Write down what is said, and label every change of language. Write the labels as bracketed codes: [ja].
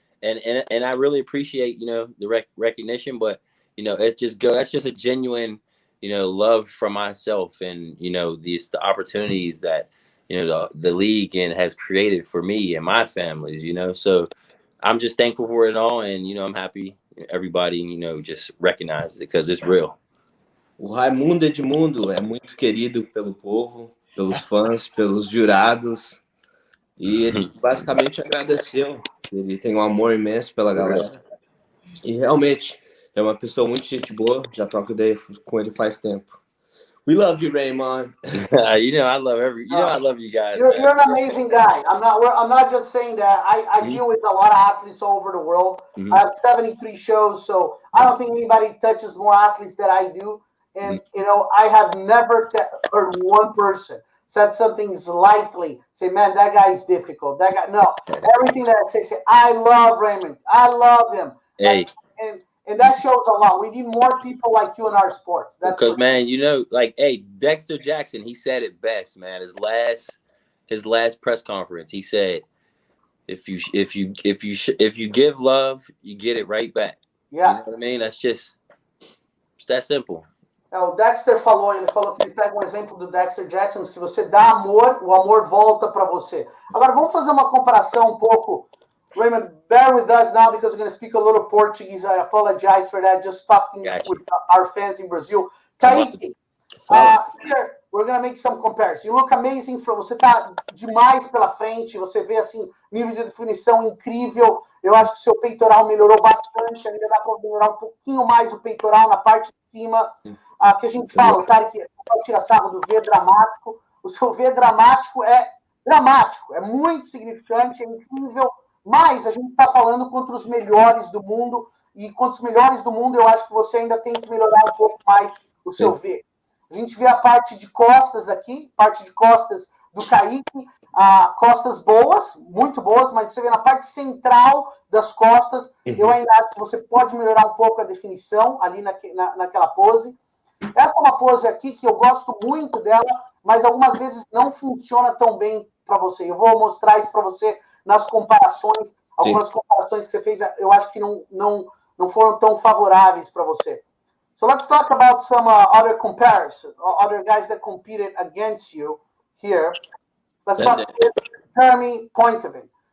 [en] And I really appreciate, you know, the recognition, but, you know, that's just a genuine, you know, love from myself and, you know, the opportunities that, you know, the league has created for me and my families, you know. So I'm just thankful for it all. And, you know, I'm happy everybody, you know, just recognize it because it's real. [pt] O Raimundo Edmundo é muito querido pelo povo, pelos fãs, pelos jurados. E ele basicamente agradeceu. Ele tem um amor imenso pela galera. E realmente é uma pessoa muito gente boa. Já troco ideia com ele faz tempo. [en] We love you, Raymond. You know, I love you guys. You're an amazing guy. I'm not just saying that. I deal with a lot of athletes all over the world. I have 73 shows, so I don't think anybody touches more athletes than I do. And, you know, I have never heard one person said something slightly, say, man, that guy is difficult. That guy, no. Everything that I say, I love Raymond. I love him. Hey. And that shows a lot. We need more people like you in our sports. Because, man, you know, like, hey, Dexter Jackson, he said it best, man. His last press conference, he said, if you give love, you get it right back. Yeah. You know what I mean? It's that simple. [pt] O Dexter falou que ele pega um exemplo do Dexter Jackson, se você dá amor, o amor volta para você. Agora, vamos fazer uma comparação um pouco. [en] Raymond, bear with us now because we're going to speak a little Portuguese. I apologize for that, just talking with our fans in Brazil. Caike, here, we're going to make some comparisons. You look amazing. [pt] Você tá demais pela frente, você vê, assim, nível de definição incrível. Eu acho que seu peitoral melhorou bastante, ainda dá para melhorar um pouquinho mais o peitoral na parte de cima. Que a gente fala, o cara que tira sarro do V dramático. O seu V dramático é dramático, é muito significante, é incrível, mas a gente está falando contra os melhores do mundo, e contra os melhores do mundo eu acho que você ainda tem que melhorar um pouco mais o seu V. A gente vê a parte de costas aqui, parte de costas do Caike, costas boas, muito boas, mas você vê na parte central das costas, eu ainda acho que você pode melhorar um pouco a definição ali naquela pose. Essa é uma pose aqui que eu gosto muito dela, mas algumas vezes não funciona tão bem para você. Eu vou mostrar isso para você nas comparações, algumas comparações que você fez, eu acho que não foram tão favoráveis para você. [en] So let's talk about some other comparison, other guys that competed against you here. Let's talk about Jeremy Pointevin.